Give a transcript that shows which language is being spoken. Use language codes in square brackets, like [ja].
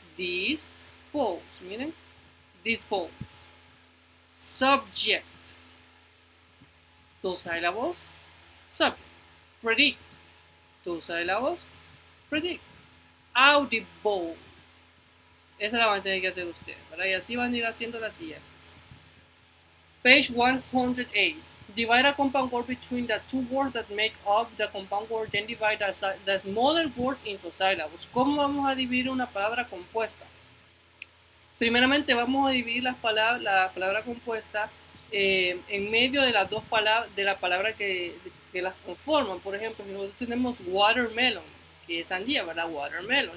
[en] Dispose, miren, dispose. Subject, [es] dos sílabos. [en] Subject. Predict, [es] dos sílabos. [en] Predict. Audible. [es] Esa la van a tener que hacer ustedes, ¿verdad? Y así van a ir haciendo las siguientes. [en] Page 108. Divide a compound word between the two words that make up the compound word, then divide the smaller words into syllables. [es] ¿Cómo vamos a dividir una palabra compuesta? Primeramente vamos a dividir la palabra compuesta en medio de las dos palabras, de la palabra que las conforman. Por ejemplo, si nosotros tenemos watermelon, que es sandía, ¿verdad? Watermelon.